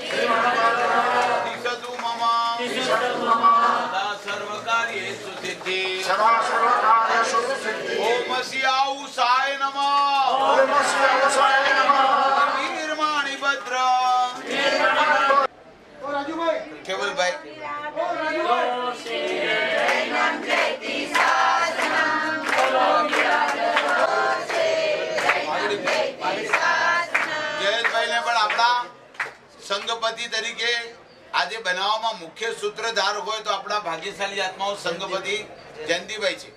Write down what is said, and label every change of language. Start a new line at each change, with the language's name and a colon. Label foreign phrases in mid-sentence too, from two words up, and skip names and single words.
Sanskrit: तिष्ठतु मम सदा सर्वकार्येषु सिद्धिः ओम शिवाय नमः
Gujarati: વીરમાણિ ભદ્ર કેવલ ભાઈ જયેશભાઈને પણ આપણા સંઘપતિ તરીકે આજે બનાવવામાં મુખ્ય સૂત્રધાર હોય તો આપણા ભાગ્યશાળી આત્માઓ સંઘપતિ જયંતિભાઈ છે.